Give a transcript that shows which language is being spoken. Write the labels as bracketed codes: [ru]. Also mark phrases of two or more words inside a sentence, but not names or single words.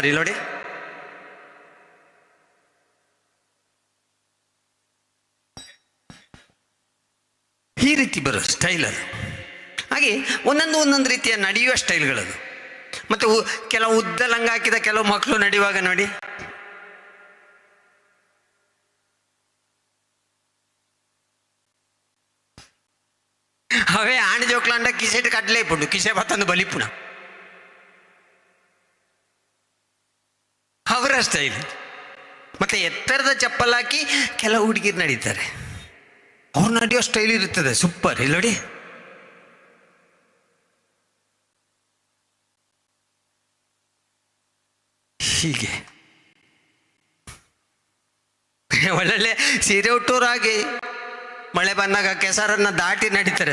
[kn] ಇಲ್ಲಿ ನೋಡಿ, ಈ ರೀತಿ ಬರೋ ಸ್ಟೈಲ್ ಅದು. ಹಾಗೆ ಒಂದೊಂದು ರೀತಿಯ ನಡೆಯುವ ಸ್ಟೈಲ್ಗಳದು. ಮತ್ತೆ ಕೆಲವು ಉದ್ದ ಲಂಗ ಹಾಕಿದ ಕೆಲವು ಮಕ್ಕಳು ನಡೆಯುವಾಗ ನೋಡಿ, [tcy] ಅವೇ ಆಣ್ ಜೋಕ್ಲಾಂಡ ಕಿಸೆಟ್ ಕಡ್ಲೇ ಇಪ್ಪುಂಡು, ಕಿಸೆ ಬತ್ತಂದು ಬಲಿಪುಣ ಅವರ ಸ್ಟೈಲ್. [kn] ಮತ್ತೆ ಎತ್ತರದ ಚಪ್ಪಲ್ ಹಾಕಿ ಕೆಲವು ಹುಡುಗಿರು ನಡೀತಾರೆ, ಅವ್ರು ನಡೆಯೋ ಸ್ಟೈಲ್ ಇರುತ್ತದೆ ಸೂಪರ್. ಇಲ್ಲಿ ನೋಡಿ, ಹೀಗೆ ಒಳ್ಳೊಳ್ಳೆ ಸೀರೆ ಉಟ್ಟೋರಾಗಿ ಮಳೆ ಬಂದಾಗ ಕೆಸರನ್ನ ದಾಟಿ ನಡೀತಾರೆ.